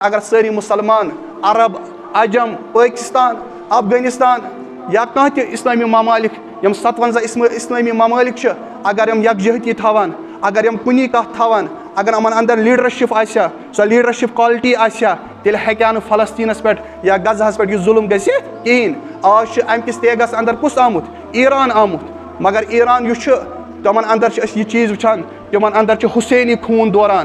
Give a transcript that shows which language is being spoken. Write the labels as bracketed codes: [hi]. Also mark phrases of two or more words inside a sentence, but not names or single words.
[ks] اگر ساری مسلمان عرب عجم پاکستان افغانستان یا کانٛہہ تہِ اسلامی ممالک یم 57 اسلامی ممالک اگر یم یکجہتی تھاوان اگر یم کُنی کتھ تھاوان اگر یمن اندر لیڈرشپ آسیا سۄ [en] leadership quality [ks] آسیا تیٚلہِ ہیٚکہِ نہٕ فلسطیٖنس پٮ۪ٹھ یا غزہس پٮ۪ٹھ یہِ ظُلم گٔژھِتھ کِہیٖنۍ. آز چھُ امہِ کِس تیگس اندر کُس آمُت؟ ایران آمُت. مگر ایران یُس چھُ تِمن اندر چھِ أسۍ یہِ چیٖز وٕچھان تِمن اندر چھُ حُسینی خوٗن دوران.